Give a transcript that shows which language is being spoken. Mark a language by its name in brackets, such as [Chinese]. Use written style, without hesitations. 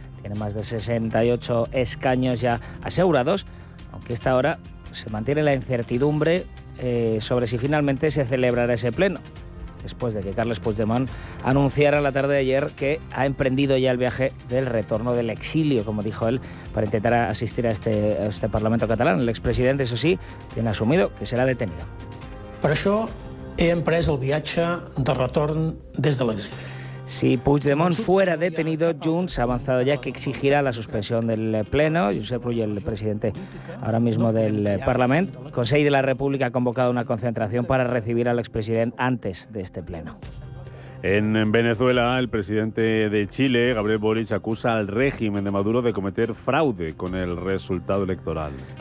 [Spanish] Tiene más de 68 escaños ya asegurados, aunque esta hora se mantiene la incertidumbre sobre si finalmente se celebrará ese pleno, después de que Carles Puigdemont anunciara la tarde de ayer que ha emprendido ya el viaje del retorno del exilio, como dijo él, para intentar asistir a este Parlamento catalán. El expresidente, eso sí, tiene asumido que será detenido. [Catalan] Per això he emprès el viatge de retorn des de l'exili. [Spanish] Si Puigdemont fuera detenido, Junts ha avanzado ya que exigirá la suspensión del Pleno. Josep Rull, el presidente ahora mismo del Parlamento, el Consell de la República ha convocado una concentración para recibir al expresidente antes de este Pleno. En Venezuela, el presidente de Chile, Gabriel Boric, acusa al régimen de Maduro de cometer fraude con el resultado electoral.